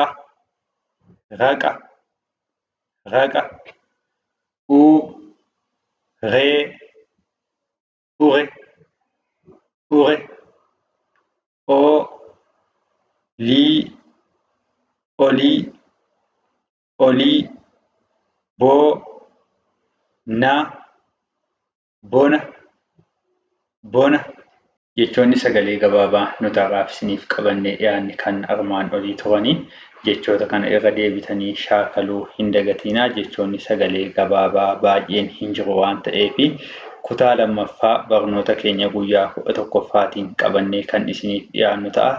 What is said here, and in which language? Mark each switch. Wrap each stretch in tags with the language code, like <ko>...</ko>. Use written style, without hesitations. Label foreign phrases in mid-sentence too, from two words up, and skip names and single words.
<om>raqa, raqa, uu, ree, ure, ure, oo, lii, olii, olii, boo, na, bona, bona. Jechoonni sagalee gabaabaa nuti har'aaf isiniif qabannee dhiyaanne kan armaan olii turanii jechoota kana irra deebitanii shaakaluu hin dagatinaa. Jechoonni sagalee gabaabaa baay'een hin jiru waan ta'eef kutaa lammaffaa barnoota keenya guyyaa 11ffaatiin qabannee kan isiniif dhiyaannu ta'a.</om>